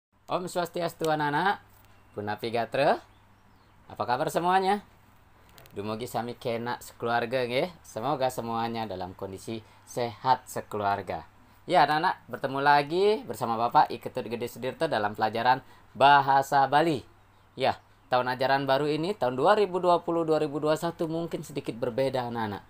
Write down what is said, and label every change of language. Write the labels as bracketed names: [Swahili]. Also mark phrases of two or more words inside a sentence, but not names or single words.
[Balinese] Om Swastiastu anak-anak, Punapi Gatra. [Indonesian] Apa kabar semuanya? [Balinese] Dumugi sami kena sekeluarga nggih. [Indonesian] Semoga semuanya dalam kondisi sehat sekeluarga. Ya anak-anak, bertemu lagi bersama Bapak Iketut Gede Sudirto dalam pelajaran Bahasa Bali. Ya, tahun ajaran baru ini tahun 2020-2021 mungkin sedikit berbeda anak-anak.